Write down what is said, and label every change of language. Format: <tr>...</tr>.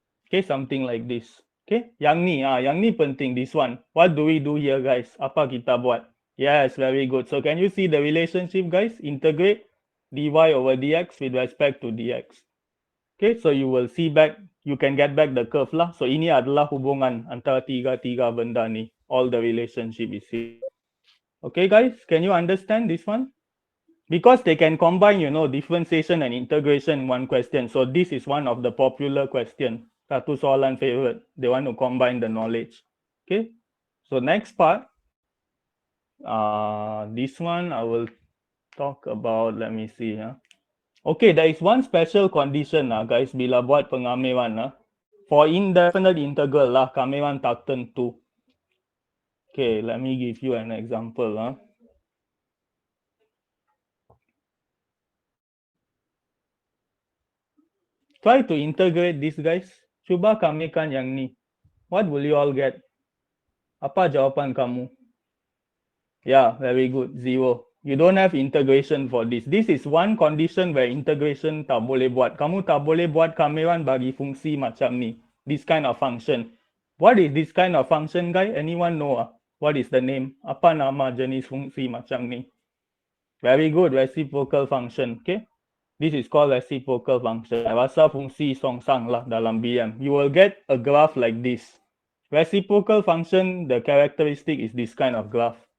<en>Okay, something like this. Okay,</en> <ms>yang ni penting,</ms> <en>this one. What do we do here, guys?</en> <ms>Apa kita buat?</ms> <en>Yes, very good. So can you see the relationship, guys? Integrate dy over dx with respect to dx. Okay, so you will see back, you can get back the curve lah.</en> <ms>So ini adalah hubungan antara tiga benda ni.</ms> <en>All the relationship is here. Okay, guys, can you understand this one? Because they can combine, you know, differentiation and integration in one question. So this is one of the popular question.</en> <ms>Satu soalan favorite.</ms> <en>They want to combine the knowledge. Okay, so next part. This one I will talk about. Let me see. Okay, there is one special condition, guys,</en> <ms>bila buat pengamilan.</ms> <en>For indefinite integral lah,</en> <ms>kamilan tak tentu.</ms> <en>Okay, let me give you an example. Try to integrate this, guys.</en> <ms>Cuba kamikan yang ni.</ms> <en>What will you all get?</en> <ms>Apa jawapan kamu?</ms> <en>Yeah, very good. 0. You don't have integration for this. This is one condition where integration</en> <ms>tak boleh buat. Kamu tak boleh buat kamilan bagi fungsi macam ni.</ms> <en>This kind of function. What is this kind of function, guys? Anyone know? What is the name?</en> <ms>Apa nama jenis fungsi macam ni?</ms> <en>Very good. Reciprocal function. Okay. This is called reciprocal function.</en> <ms>Rasa fungsi songsang lah dalam BM.</ms> <en>You will get a graph like this. Reciprocal function, the characteristic is this kind of graph.</en>